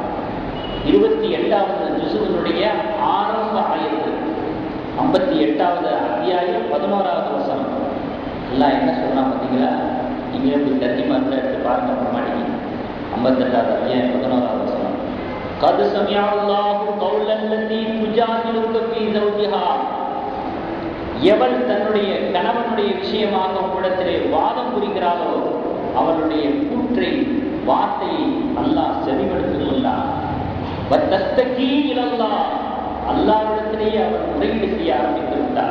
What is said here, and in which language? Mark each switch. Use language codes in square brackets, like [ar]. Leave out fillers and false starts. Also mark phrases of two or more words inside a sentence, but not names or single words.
[ta] 28வது ஜுஸுவினுடைய ஆரம்ப ஆயத்து, 58வது அத்தியாயம் 11வது வசனம். அல்லாஹ் என்ன சொல்றான் பார்த்தீங்களா? நீங்க எப்படி தர்ஜிமா எடுத்து பாருங்க, அப்புறமாட்டிங்க. 58வது அத்தியாயம் 11வது வசனம். [ar] قد سمع الله قول التي تجادلك في زوجها. [ta] எவள் தன்னுடைய கணவனுடைய விஷயமாக உங்களிடத்திலே வாதம் புரிகிறாளோ அவளுடைய கூற்றை வார்த்தையை அல்லாஹ் செவிமடுத்துக் கொண்டான். அல்லாஹ்விடத்திலேயே அவர் முறையீடு செய்ய ஆரம்பித்து விட்டார்.